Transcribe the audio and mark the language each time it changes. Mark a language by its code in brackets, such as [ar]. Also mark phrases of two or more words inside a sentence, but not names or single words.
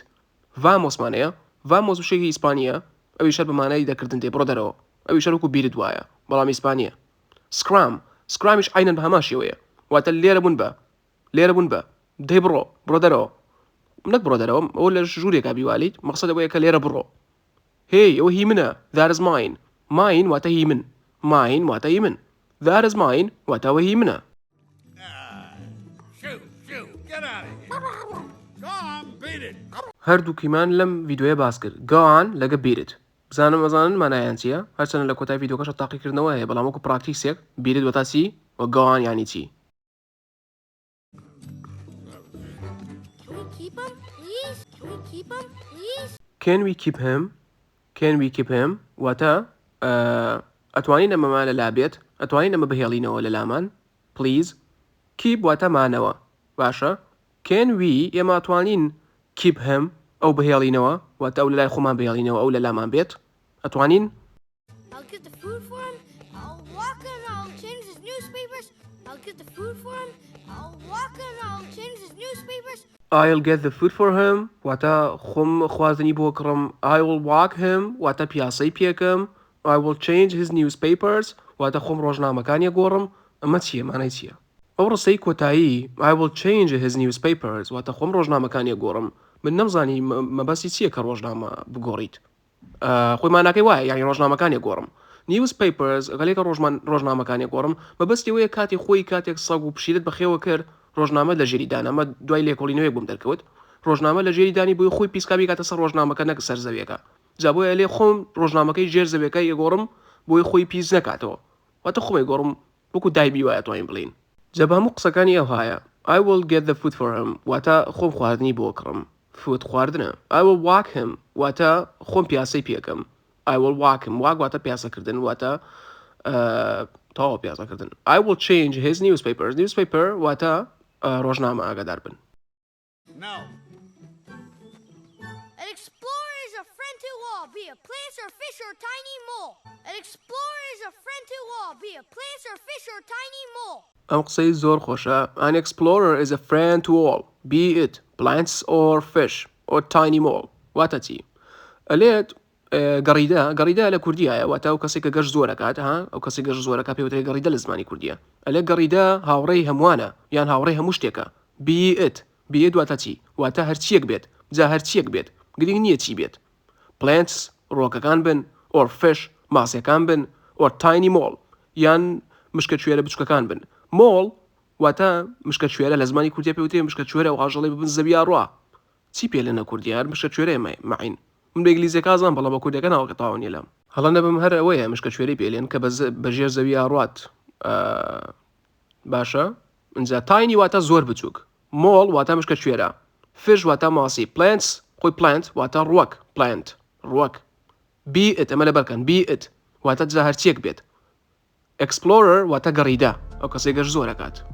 [ckb] ڤامۆسمانەیە ڤامۆس وشێکی ئیسپانیە ئەوی شەر بەمانای دەکردن دێ بڕۆ دەرەوە ئەوی شەرکو بیرت وایە بەڵام ئیسپانیە. سکرامیش عینەن بە هەمان شێوەیە واتە لێرە بوون بە دەی بڕۆ دەرەوە نەک بڕۆ دەرەوە ئەو لە ژوورێکا بیوالیت مەقسەدە بۆیە کە لێرە بڕۆ. هی ئەوە هی منە [en] that is mine [ckb] واتە هی من واتە هی من [en] that is mine [ckb] واتە ئەوە هی منە. هەردووکیمان لەم ڤیدیۆیە باس کرد [en] go on [ckb] لەگە بیرت بزانم ئەزانن مانایان چییە هەرچەنە لە کۆتای ڤیدیۆکەشە تاقیکردنەوە هەیە بەڵام وەکو پراکتیسێک بیرت وەتا چی و [en] go on [ckb] یانی چی. [en] Can we keep him? Can we keep him? [ckb] واتە ئەتوانین ئەمەمان لە لابێت ئەتوانین ئەمە بهێڵینەوە لە لامان [en] please keep [ckb] واتە مانەوە باشە [en] can we [ckb] ئێمە ئەتوانین [en] keep him [ckb] ئەو بهێڵینەوە واتە ئەو لە لای خۆمان بهێڵینەوە ئەو لە لامان بێت ئەتوانین [en] I'll get the food for him. I'll walk and I'll change his newspapers. I'll get the food for him. I'll walk and I'll change his newspapers. I'll get the food for him [ckb] واتە خۆم خواردنی بۆ کڕم [en] I will walk him [ckb] واتە پیاسەی پێکەم [en] I will change his newspapers [ckb] واتە خۆم ڕۆژنامەکانی گۆڕم ئەمە چییە مانای چییە ئەو ڕستەی کۆتایی [en] I will change his newspapers [ckb] واتە خۆم ڕۆژنامەکانی گۆڕم من نەمزانی مەبەستی چییە کە ڕۆژنامە بگۆڕیت خۆی ماناکەی وایە یعنی ڕۆژنامەکانی گۆڕم newspapers گەلێکە ڕۆژنامەکانی گۆڕم مەبەستی وەیە کاتی خۆی کاتێک سەگ و پشیرت بەخێوە کرد ڕۆژنامە لە ژێری دانەمە دوای لێکۆڵینەوەی بووم دەرکەوت ڕۆژنامە لە ژێری دانی بووی خۆی پیسکابی کاتە سەر ڕۆژنامەکە نەک سەر زەویەکە جا بۆیە لێ خۆم ڕۆژنامەکەی ژێر زەویەکە یەگۆڕم بۆی خۆی پیس نەکاتەوە واتە خۆی گۆڕم وەکو دایبی وایە توانین بڵین جەبا هەموو قسەکانی ئەو هایە [en] I will get the food for him [ckb] واتە خۆم خواردنی بۆ کڕم food خواردنە [en] I will walk him [ckb] واتە خۆم پیاسەی پێکەم [en] I will walk him walk [ckb] واتە پیاسەکردن واتە تەواو پیاسەکردن [en] I will change his newspapers newspaper [ckb] واتە ڕۆژنامە ئاگادار بن [en] No. An explorer is a friend to all, be it plants or fish or tiny mole. An explorer is a friend to all, be it plants or fish or tiny mole. [ckb] ئەم قسەی زۆر خۆشە [en] An explorer is a friend to all be it plants or fish or tiny mole [ckb] واتە چی ئەلێت گەڕیدە لە کوردیایە واتە ئەو کەسێک کە گەشت زۆرەکات ئەو کەسی گەشت زۆرەکە پێوتێ گەڕیدە لە زمانی کوردیە ئەلێ گەڕیدە هاوڕێی هەمووانە یان هاوڕێی هەموو شتێکە [en] be it [ckb] واتە چی واتە هەرچیەک بێت جا هەرچیەک بێت گرنگ نییە چی بێت plants ڕۆکەکان بن [en] or fish [ckb] ماسیەکان بن [en] or tiny mole [ckb] یان مشکە کوێرە بچووکەکان بن mole واتە مشکە کوێرە لە زمانی کوردیا پێوتێ مشکە کوێرە و ئاژەڵی ببن زەوی ڕوا چی پێ لەنە کوردیار مشکە کوێرە مەعین من بە ئینگلیزیەکە ئازان بەڵام بە کوردەکە ناوەکە تاوانیە لەم هەڵە نەبم هەر ئەوەیە مشکە کوێرەی پێلێن کە بەژێر زەوی ئاڕات باشە اینجا تاینی واتە زۆر بچووک مۆڵ واتە مشکە کوێرە fish واتە ماسی plants خۆی plant واتە ڕوەک plant ڕوەک [en] be it [ckb] ئەمە لەبەرکەن [en] be it [ckb] واتە جا هەرچیەک بێت explorer واتە گەڕیدە ئەو کەسێک گەشت زۆرەکات